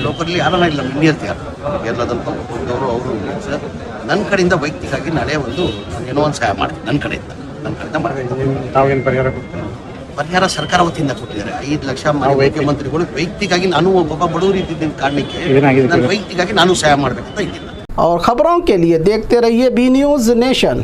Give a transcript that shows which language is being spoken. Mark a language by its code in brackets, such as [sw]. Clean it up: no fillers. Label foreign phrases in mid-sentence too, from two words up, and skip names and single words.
[kn] ಲೋಕಲ್ಲಿ ಯಾರನ್ನ ಇಲ್ಲ, ಇಂಡಿಯನ್ಸ್ ಯಾರು ಕೇರಳದಲ್ಲಿ ಬಂದವರು ಅವರು ಇಂಡಿಯನ್ಸ್. ನನ್ನ ಕಡೆಯಿಂದ ವೈಯಕ್ತಿಕವಾಗಿ ನಾಳೆ ಒಂದು ಏನೋ ಒಂದು ಸಹಾಯ ಮಾಡ್ತೀನಿ. ನನ್ನ ಕಡೆಯಿಂದ ಮಾಡಬೇಕು. ಪರಿಹಾರ ಸರ್ಕಾರ ವತಿಯಿಂದ ಕೊಟ್ಟಿದ್ದಾರೆ 5 ಲಕ್ಷ. ಮುಖ್ಯಮಂತ್ರಿಗಳು ವೈಯಕ್ತಿಕವಾಗಿ ನಾನು ಒಬ್ಬ ಬಡವರು ಇದ್ದಿದ್ದ ಕಾರಣಕ್ಕೆ ನಾನು ವೈಯಕ್ತಿಕವಾಗಿ ನಾನು ಸಹಾಯ ಮಾಡಬೇಕಂತ ಇದ್ದೀನಿ. [hi] और खबरों के लिए देखते रहिए बी न्यूज़ नेशन।